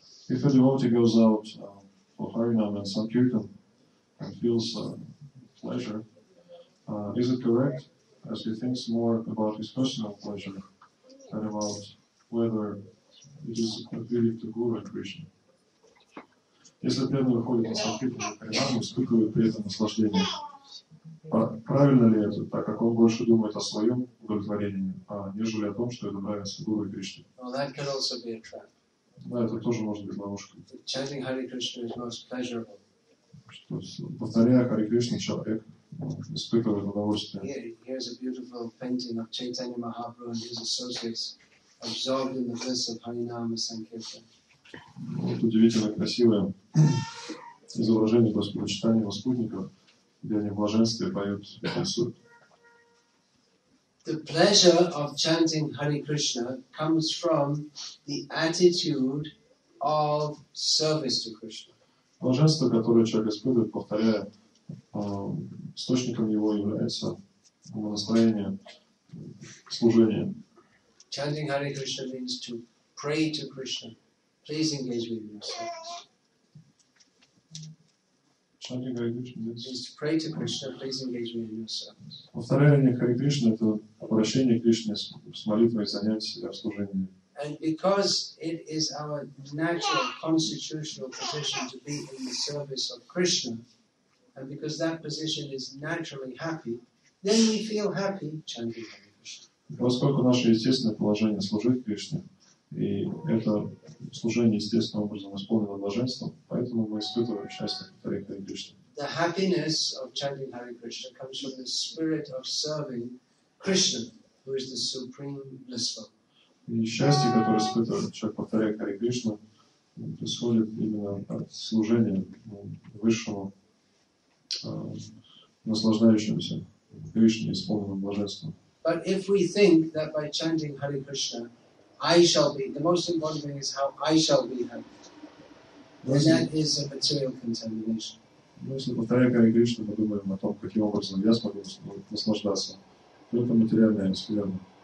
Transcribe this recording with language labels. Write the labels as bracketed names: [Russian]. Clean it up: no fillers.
[English] If a devotee goes out for Harinam and Sankirtan and feels pleasure, is it correct, as he thinks more about his personal pleasure than about whether it is appealing to Guru and Krishna? [Russian] Если преданный выходит на Санкиртан и Харинам, испытывает при этом наслаждение, правильно ли это, так как он больше думает о своем удовлетворении, нежели о том, что это нравится Гуру и Кришне? [English] Well, that can also be a trap. [Russian] Да, это тоже может быть ловушкой. [English] Chanting Hare Krishna is most pleasurable. [Russian] Повторяя Харе Кришну, человек испытывает удовольствие. [English] Here's a beautiful painting of Chaitanya Mahaprabhu and his associates absorbed in the bliss of Harinam and Sankirtan. [Russian] Вот удивительно красивое изображение Господа читания его спутников, где они в блаженстве поют и танцуют. [English] The pleasure of chanting Hare Krishna comes from the attitude of service to Krishna. [Russian] Блаженство, которое человек испытывает, повторяя, источником его является его настроение служения. [English] Chanting Hare Krishna means to pray to Krishna. Please engage with your service. Chanting Hare Krishna Means to pray to Krishna. Please engage with your service. [Russian] Повторение Харе Кришны — это обращение к Кришне с молитвой, занять себя в служении. [English] And because it is our natural constitutional position to be in the service of Krishna, and because that position is naturally happy, then we feel happy chanting Hare Krishna. [Russian] Поскольку наше естественное положение служить Кришне, и это служение естественным образом исполнено блаженством, поэтому мы испытываем счастье повторять Харе Кришну. [English] The happiness of chanting Hare Krishna comes from the spirit of serving Krishna, who is the supreme blissful. [Russian] И счастье, которое испытывает человек, повторяя Харе Кришну, происходит именно от служения высшему, наслаждающемуся Кришне, исполненным блаженством. [English] But if we think that by chanting Hare Krishna, I shall be, the most important thing is how I shall be happy, then that is a material contamination. [Russian] Но если, повторяя Харе Кришну, мы думаем о том, каким образом я смогу наслаждаться, то это материальная скверна.